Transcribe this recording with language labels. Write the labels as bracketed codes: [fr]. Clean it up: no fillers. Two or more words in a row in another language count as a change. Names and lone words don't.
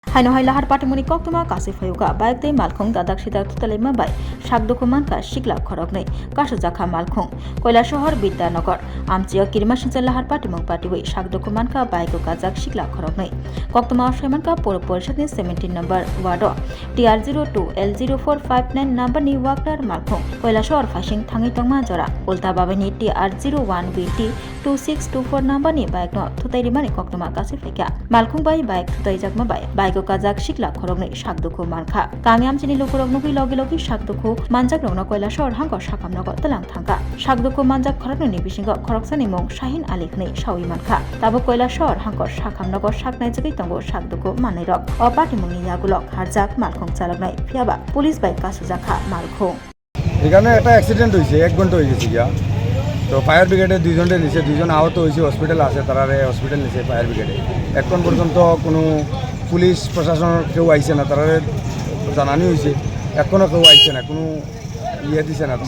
[trp] Haino hai lahar patimoni koktoma kasif hayuka baik tei malkhung dadak sidak tutalima bai sakdoko manka sikla khoroknei kasu jakha malkhung koila শহর বিদ্যানগর আমচিয়া কিরমাসিনচা lahar patimong patiwi sakdoko manka baiko kajak sikla khoroknei koktoma ashaimanka poro porishadni 17 number ward TR02 L0459 number ni waklar malkhung koila শহর phasing thangi tongma jora ulta babani TR01 BT 2624 number ni baik no thutairimani koktoma kasif haika malkhung bai baik thutai jakma bai baiko kajak sikla khoroknei sakdoko manka kami amchini lokorok nugui logi logi sakdoko manjak rokno koila শহর hangko sakamnogo talang thangka sakdoko manjak khoroknei bisingo khoroksani mong Shahin Ali khnei sawi manka tabo koila শহর hangko sakamnogo saknai jagui tongo sakdoko manai rok o patimoni yagulok harjak malkhung chaloknai phiaba police bai kasu jakha malkhung [bn] এখানে একটা অ্যাক্সিডেন্ট হয়েছে 1 ঘন্টা হয়ে গেছে গিয়া তো ফায়ার ব্রিগেডে দুইজনে নিচে দুইজন আহত হয়েছে হসপিটাল আছে তারারে হসপিটাল নিচে ফায়ার ব্রিগেডে এখন পর্যন্ত কোনো পুলিশ প্রশাসনের কেউ আইছে না তারারে জানানি হয়েছে এখনও কেউ আইছে না কোনো ইয়ে দিছে না